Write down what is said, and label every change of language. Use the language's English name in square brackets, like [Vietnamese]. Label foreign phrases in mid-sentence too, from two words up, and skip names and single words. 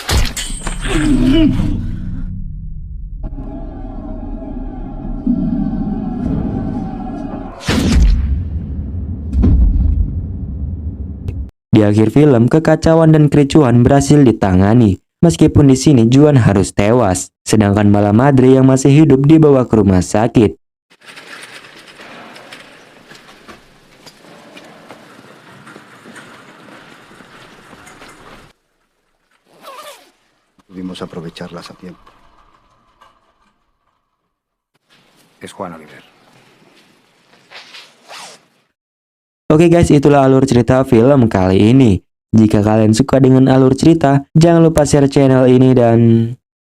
[Indonesian] Di akhir film, kekacauan dan kericuhan berhasil ditangani. Meskipun di sini Juan harus tewas, sedangkan Malamadri yang masih hidup dibawa ke rumah sakit. [Spanish] Pudimos aprovecharlas a tiempo. Es Juan Oliver. [Indonesian] Oke guys, itulah alur cerita film kali ini. Jika kalian suka dengan alur cerita, jangan lupa share channel ini dan